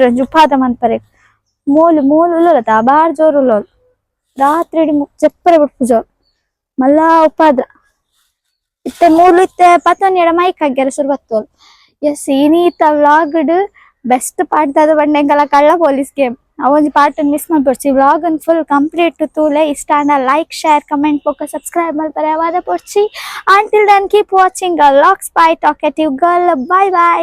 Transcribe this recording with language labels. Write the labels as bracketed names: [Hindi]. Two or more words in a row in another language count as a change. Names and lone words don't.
[Tulu] ಒಂಜಿ ಉಪಾದ್ರ ಮಲ್ಪರೆ ಮೂಲು ಉಲ್ಲೋಲತ ಬಾರ್ ಜೋರು ಉಲ್ಲೋಲು ರಾತ್ರಿ ಇಡೀ ಜಪ್ಪರೆ ಬಿಟ್ಟು ಜೋರು ಮಲ್ಲ ಉಪಾದ್ರ ಇತ್ತೆ ಮೂಲು ಇತ್ತೆ ಪತ್ತೊಂದು ಮೈಕ್ ಆಗ್ಯಾರ ಶುರು ಬತ್ತೋಳು ಎಸ್ ಇನೀತ ವ್ಲಾಗ್ಡ್ [English] best part [Tulu] ದಾದ ಬಂಡೆಂಗಲ ಕಳ್ಳ ಪೊಲೀಸ್ ಗೇಮ್ ಅವೊಂಜಿ ಪಾರ್ಟ್ ಮಿಸ್ ಮಾಡ್ಪೊಡ್ಚಿ ವ್ಲಾಗ್ ಅನ್ನು [English] full complete [Tulu] ತೂಲೆ ಇಷ್ಟ ಅಂಡ [English] like share comment [Tulu] ಬೊಕ್ಕ ಸಬ್ಸ್ಕ್ರೈಬ್ ಮಲ್ಪರೆ ಅವಾದ ಪೊಡ್ಚಿ [English] until then keep watching vlogs by talkative girl. bye bye.